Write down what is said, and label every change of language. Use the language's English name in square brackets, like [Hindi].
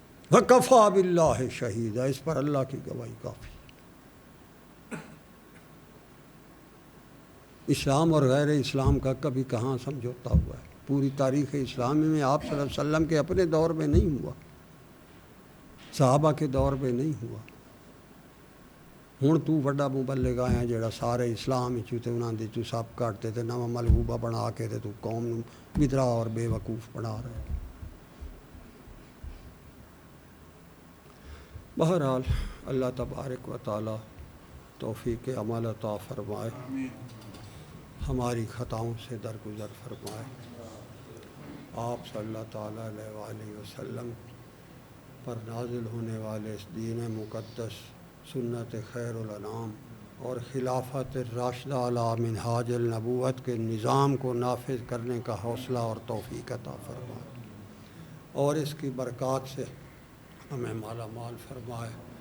[Arabic] وَكَفَى بِاللَّهِ شَهِيدًا، [Urdu] اس پر اللہ کی گواہی کافی. اسلام اور غیر اسلام کا کبھی کہاں سمجھوتا ہوا ہے؟ پوری تاریخ اسلامی میں آپ صلی اللہ علیہ وسلم کے اپنے دور میں نہیں ہوا، صحابہ کے دور میں نہیں ہوا. [Punjabi] ہوں تو وڈا مبلغ آیا جڑا سارے اسلام تے انہاں دی تو سب کٹتے تے نواں ملغوبہ بنا کے تے تو قوم نوں بدرا اور بے وقوف بنا رہے. [Urdu] بہرحال اللہ تبارک و تعالی توفیق عمل عطا فرمائے، ہماری خطاؤں سے درگزر فرمائے. آپ صلی اللہ تعالیٰ علیہ وآلہ وسلم پر نازل ہونے والے اس دین مقدس، سنت خیر الانام اور خلافت الراشدہ علی منہاج النبوت کے نظام کو نافذ کرنے کا حوصلہ اور توفیق عطا فرمائے، اور اس کی برکات سے ہمیں مالا مال فرمائے.